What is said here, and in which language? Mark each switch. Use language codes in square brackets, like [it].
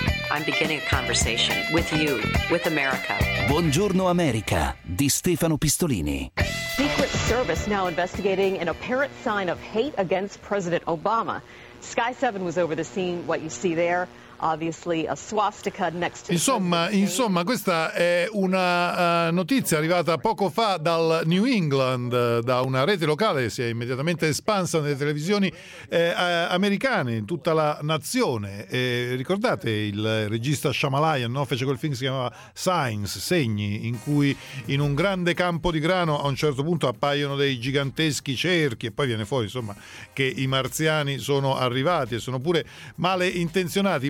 [en] I'm beginning a conversation with you, with America. [it] Buongiorno America, di Stefano Pistolini. [en] Secret Service now investigating an apparent sign of hate against President Obama. Sky 7 was over the scene, what you see there. Obviously a swastika next to [it] insomma, questa è una notizia arrivata poco fa dal New England, da una rete locale che si è immediatamente espansa nelle televisioni americane in tutta la nazione. Ricordate il regista Shyamalan, no? Fece quel film che si chiamava Signs, segni, in cui in un grande campo di grano a un certo punto appaiono dei giganteschi cerchi e poi viene fuori, insomma, che i marziani sono arrivati e sono pure male intenzionati.